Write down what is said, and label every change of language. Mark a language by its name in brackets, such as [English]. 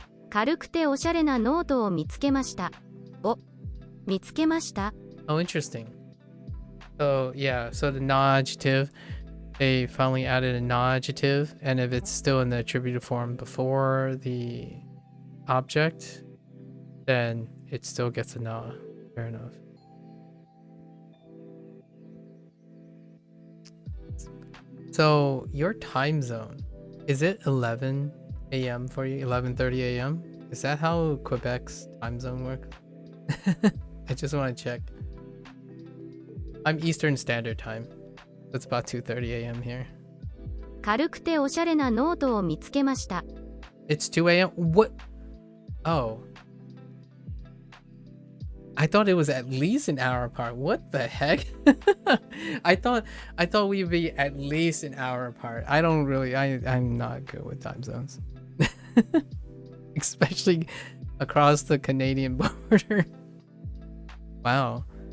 [Japanese] 軽くておしゃれなノートを見つけました。見つけました。 [English] Oh, interesting. So yeah, so the non-adjective, they finally added a non-adjective, and if it's still in the attributive form before the object, then it still gets an hour. Fair enough. So your time zone, is it 11 a.m. for you? 11:30 a.m.? Is that how Quebec's time zone works? I just want to check. I'm Eastern Standard Time. It's about 2:30 a.m. here. [Japanese] 軽くておしゃれなノートを見つけました。 [English] It's 2 a.m. What? Oh. I thought it was at least an hour apart. What the heck? I thought we'd be at least an hour apart. I don't really I'm not good with time zones. Especially across the Canadian border. Wow.